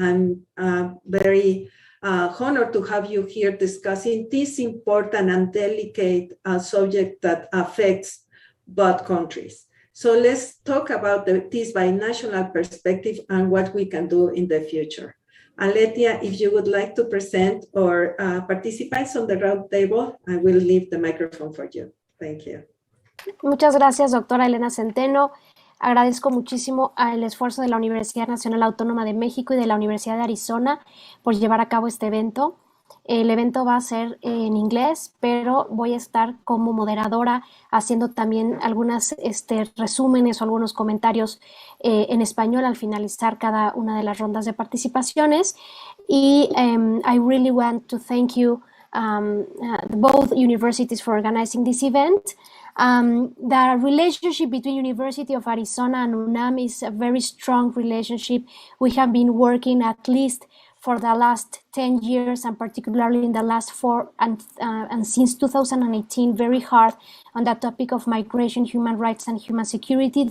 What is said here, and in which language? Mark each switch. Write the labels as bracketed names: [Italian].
[English] I'm very honored to have you here discussing this important and delicate subject that affects both countries. So let's talk about this binational perspective and what we can do in the future. Aletia, if you would like to present our participants on the roundtable, I will leave the microphone for you. Thank you. [Spanish] Muchas gracias, doctora Elena Centeno. Agradezco muchísimo el esfuerzo de la Universidad Nacional Autónoma de México y de la Universidad de Arizona por llevar a cabo este evento. El evento va a ser en inglés, pero voy a estar como moderadora haciendo también algunos resúmenes o algunos comentarios en español al finalizar cada una de las rondas de participaciones. [English] Y I really want to thank you, both universities, for organizing this event. The relationship between University of Arizona and UNAM is a very strong relationship. We have been working at least for the last 10 years, and particularly in the last 4 and since 2018, very hard on the topic of migration, human rights, and human security.